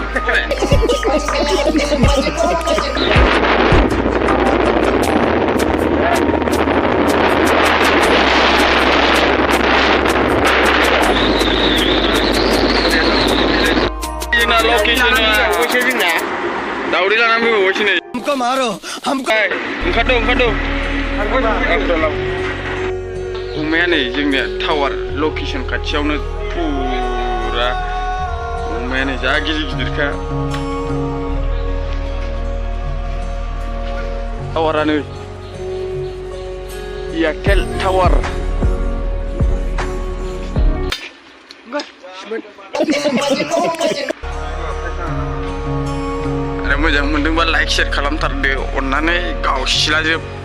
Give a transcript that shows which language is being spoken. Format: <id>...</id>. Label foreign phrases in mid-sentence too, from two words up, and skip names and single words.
<brx>जोंना लकेसना अबेसे जोंना दावदै लानानै फैबावबायसो नै</brx> <hi>हमको मारो हमको</hi> <brx>ओंखारदो अमाया नै जोंनिया टावार लकेसन खाथियावनो पुरा अमाया नै जा गिदिरखा टावारानो एयारटेल टावार आरो मोजां मोनदोंबा</brx> <en>like share</en> <brx>खालामथारदो अननानै गावसिलाजोब</brx>